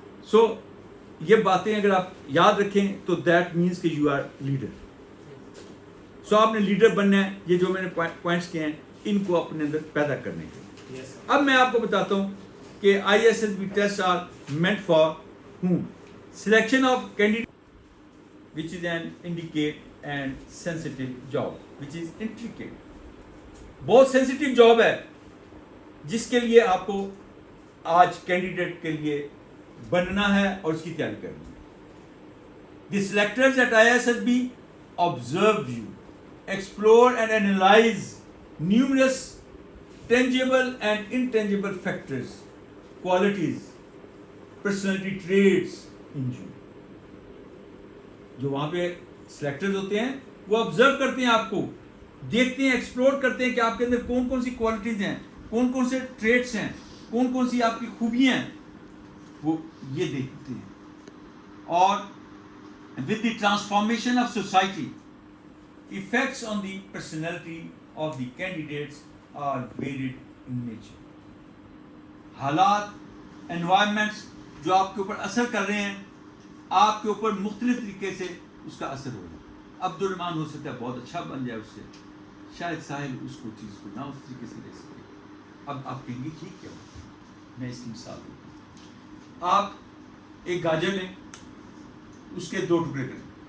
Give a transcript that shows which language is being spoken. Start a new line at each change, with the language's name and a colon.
Urdu: سو یہ باتیں اگر آپ یاد رکھیں تو
English: that means
Urdu: کہ
English: You are leader.
Urdu: سو آپ نے لیڈر بننا ہے. یہ جو میں نے پوائنٹس کیے ہیں ان کو اپنے اندر پیدا کرنے کے. اب میں آپ کو بتاتا ہوں کہ
English: ISSB test are meant for whom. Selection of candidate which is an intricate and sensitive job, which is intricate.
Urdu: بہت
English: sensitive job
Urdu: ہے جس کے لیے آپ کو آج کینڈیڈیٹ کے لیے بننا ہے اور اس کی تیاری کرنی ہے.
English: The selectors at ISSB observe you, explore and analyze numerous tangible and intangible factors, qualities, personality traits in you.
Urdu: جو وہاں پہ سلیکٹرز ہوتے ہیں وہ آبزرو کرتے ہیں, آپ کو دیکھتے ہیں, ایکسپلور کرتے ہیں کہ آپ کے اندر کون کون سی کوالٹیز ہیں, کون کون سے ٹریٹس ہیں, کون کون سی آپ کی خوبیاں ہیں, وہ یہ دیکھتے ہیں.
English: اور with the transformation of society, effects on the personality of the candidates are varied in nature.
Urdu: حالات, environments جو آپ کے اوپر اثر کر رہے ہیں, آپ کے اوپر مختلف طریقے سے اس کا اثر ہو رہا ہے. عبدالرحمان ہو سکتا ہے بہت اچھا بن جائے اس سے, شاید ساحل اس کو چیز کو نہ اس طریقے سے لے سکے. اب آپ کہیں گے ٹھیک کیا ہو, میں اس کی مثال دوں. آپ ایک گاجر لیں, اس کے 2 ٹکڑے کریں.